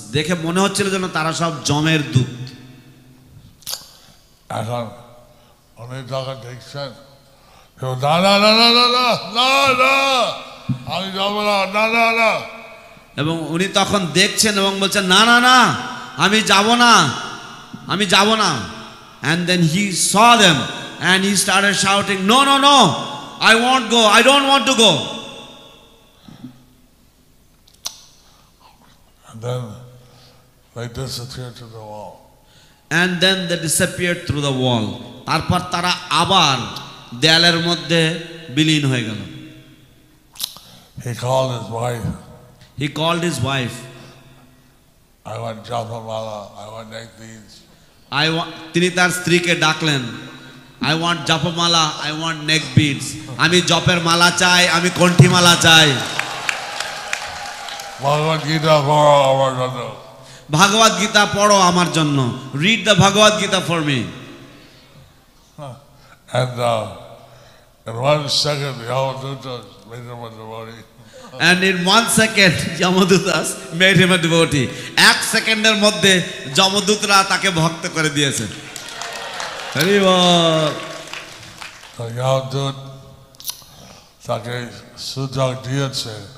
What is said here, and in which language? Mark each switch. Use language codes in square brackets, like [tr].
[bn] দেখে মনে হচ্ছিল যেন তারা সব যমের দূত। এখন উনি যখন দেখছেন, না না না না না না না না আমি যাব না, না না না। এবং উনি তখন দেখছেন এবং বলছেন না না না আমি যাব না, আমি যাব না। [en] And then he saw them and he started shouting, no no no, I won't go, I don't want to go. And then they disappeared to the wall. And then they disappeared through the wall. [bn] তারপর তারা আবার দেয়ালের মধ্যে বিলীন হয়ে গেল। [en] He called his wife. He called his wife. I want Japamala, I want neck beads. [bn] তিনি তার স্ত্রীকে ডাকলেন, [en] I want Japamala, I want neck beads. [bn] আমি জপের মালা চাই, আমি কণ্ঠি মালা চাই। Bhagavad Gita পড়ো আমার জন্য। ভাগবত গীতা পড়ো আমার জন্য। [en] Read the Bhagavad Gita for me. And in 1 second, the Yamadutas made him a devotee. And in 1 second, Yamadutas made him a devotee. [bn] 1 সেকেন্ডের মধ্যে যমদূতরা তাকে ভক্ত করে দিয়েছে। হরি বল। তো Yamadut তাকে সুযোগ দিয়েছে।